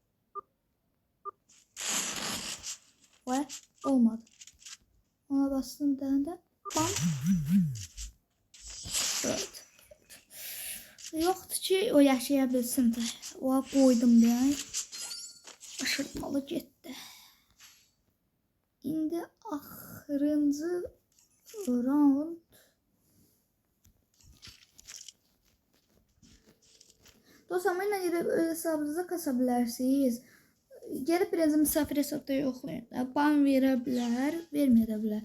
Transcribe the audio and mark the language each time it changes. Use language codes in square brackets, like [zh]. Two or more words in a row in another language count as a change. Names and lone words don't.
[tr] Ve olmadı. Ona bastım de bam. Evet. Yoktu ki o yaşayabilsin de. O koydum yani. Aşırtmalı gitti. [az] İndi axırıncı round. Dostlar, mənlə gedib öz hesabınıza kasa bilərsiniz. Gəlib biraz misafir hesabda yoxlayın. Ban verə bilər, verməyə də bilər.